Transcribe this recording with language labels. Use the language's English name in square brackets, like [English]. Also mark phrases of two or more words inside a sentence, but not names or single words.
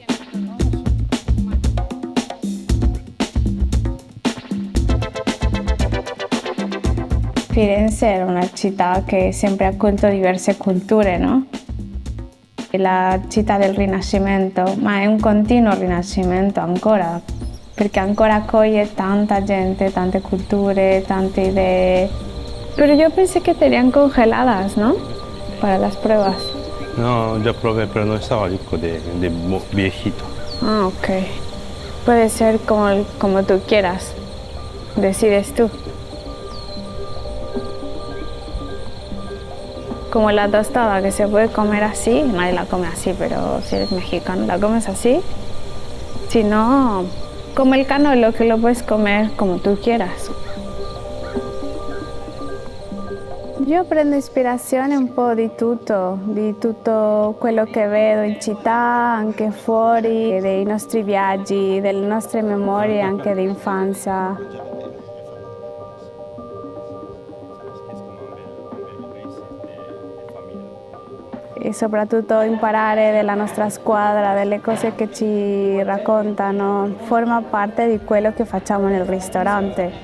[Italian] Firenze è una città che ha sempre accolto diverse culture, no? È la città del Rinascimento, ma è un continuo rinascimento ancora, perché ancora accoglie tanta gente, tante culture, tante idee. [Spanish] Pero yo pensé que tenían congeladas, ¿no? Para las pruebas. No, ya probé, pero no estaba rico de viejito. Ah, ok. Puede ser como tú quieras. Decides tú. Como la tostada que se puede comer así, nadie la come así, pero si eres mexicano la comes así. Si no, como el canolo que lo puedes comer como tú quieras. [Italian] Io prendo ispirazione un po' di tutto quello che vedo in città, anche fuori, dei nostri viaggi, delle nostre memorie anche di infanzia. E soprattutto imparare della nostra squadra, delle cose che ci raccontano, forma parte di quello che facciamo nel ristorante.